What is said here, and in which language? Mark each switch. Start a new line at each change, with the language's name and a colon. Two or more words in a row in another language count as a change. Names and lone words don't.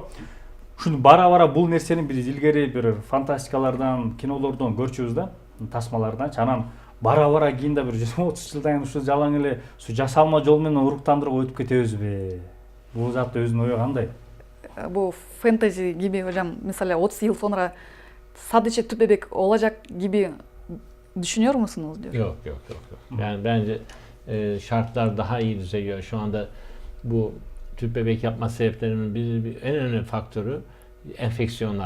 Kyrgyz: Ушуну бара-бара бул нерсени биз илгери бир фантастикалардан, кинолордон көрчүбүз да, тасмалардан. Анан бара-бара кийин да бир 20-30 жылдан кийин ушу жалаң эле жасалма жол менен уруктандырып өтүп кетебизби? Бул затта өзүнүн ою кандай? Бул фэнтези
Turkish: gibi hocam, mesela 30 yıl sonra sadece tüp bebek olacak gibi düşünüyor musunuz diyor. Yok. Yani bence şartlar daha iyi düzeliyor. Şu anda bu tüp bebek yapma sebeplerinin en önemli faktörü enfeksiyonlar.